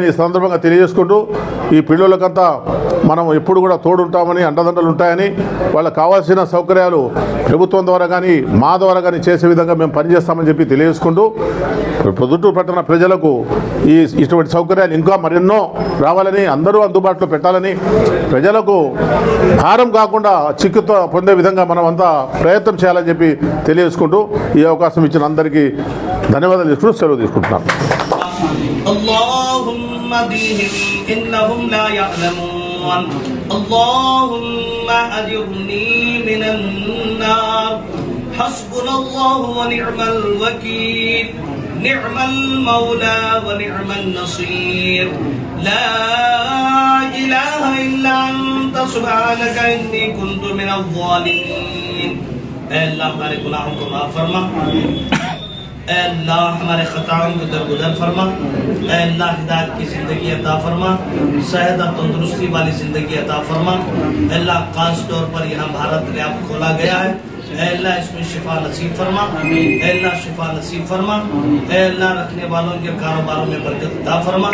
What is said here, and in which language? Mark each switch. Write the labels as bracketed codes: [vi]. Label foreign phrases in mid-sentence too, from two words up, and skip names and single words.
[te] ఈ సందర్భంగా తెలియజేసుకుంటూ, ఈ పిల్లలకంతా మనం ఎప్పుడు కూడా తోడుంటామని, అండదండలు ఉంటాయని, వాళ్ళకి కావాల్సిన సౌకర్యాలు ప్రభుత్వం ద్వారా కానీ మా ద్వారా కానీ చేసే విధంగా మేము పనిచేస్తామని చెప్పి తెలియజేసుకుంటూ, పొద్దుటూరు పట్టణ ప్రజలకు ఇటువంటి సౌకర్యాలు ఇంకా మరెన్నో రావాలని, అందరూ అందుబాటులో పెట్టాలని, ప్రజలకు భారం కాకుండా చికిత్స పొందే విధంగా మనం అంతా ప్రయత్నం చేయాలని చెప్పి తెలియజేసుకుంటూ, ఈ అవకాశం ఇచ్చిన అందరికీ ధన్యవాదాలు తీసుకుంటూ సెలవు తీసుకుంటున్నాను. [ar] نعم المولى ونعم النصير لا إله إلا أنت سبحانك إني كنت من الظالمين. [hi] अल्लाह हमारे गुनाहों को माफ फरमा, अल्लाह हमारे खताओं को दरगुदर फरमा, अल्लाह हिदायत की जिंदगी अता फरमा, सेहत और तंदुरुस्ती वाली जिंदगी अता फरमा। अल्लाह खास तौर पर यहाँ भारत लैब खोला गया है, अल्लाह इसमें शिफा नसीब फरमा, अल्लाह शिफा नसीब फरमा, अल्लाह रखने वालों के कारोबारों में बरकत अता फरमा।